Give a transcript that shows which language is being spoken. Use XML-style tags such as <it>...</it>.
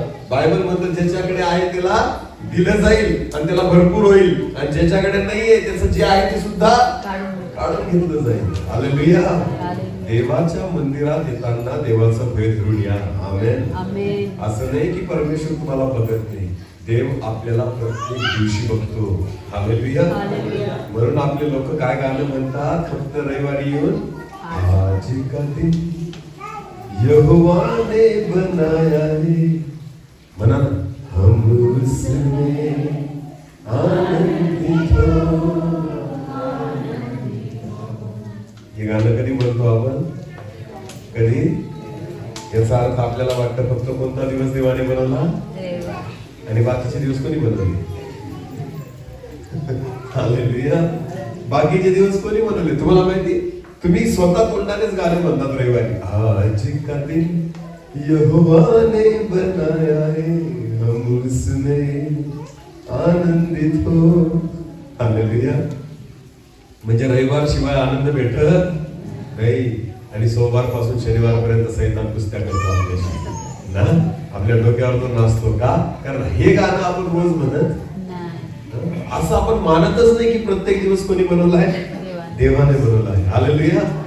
<mr>Bible मध्ये ज्याच्याकडे आहे त्याला दिलं जाईल आणि त्याला भरपूर होईल, आणि ज्याच्याकडे नाहीये त्याचं जे आहे ते सुद्धा काढून घेतलं जाईल. हालेलुया. देवाच्या मंदिरात येताना देवाचं भय धरून या. आमेन. असं नाही की परमेश्वर तुम्हाला बघत नाही, देव आपल्याला प्रत्येक दिवशी बघतो. हालेलुया. म्हणून आपले लोक काय गाणं म्हणतात? फक्त रविवारी येऊन</mr> <hi>आज का दिन यहोवा ने बनाया है,</hi> <mr>म्हणा ना,</mr> <hi>हम उसमें आनंदित हो.</hi> <mr>हे गाणं कधी म्हणतो आपण? कधी? याचा अर्थ आपल्याला वाटतं फक्त कोणता दिवस देवाने बनवला आणि बाकीचे दिवस कोणी बनवले? हालेलुया. बाकीचे दिवस कोणी बनवले? तुम्हाला माहिती? तुम्ही स्वतः तोंडानेच गाणे म्हणतात रविवारी.</mr> <hi>आज का दिन यहोवा ने बनाया है, हम उसमें आनंदित हो.</hi> <mr>हालेलुया. म्हणजे रविवार शिवाय आनंद भेटत नाही. आणि सोमवार पासून शनिवार पर्यंत सैतान कुस्त्या करतो आपल्याशी ना, आपल्या डोक्यावर तो नाचतो. का? कारण हे गाणं आपण रोज म्हणत असं आपण मानतच नाही की प्रत्येक दिवस कोणी बनवला आहे? देवाने बनवला आहे. हालेलुया.</mr>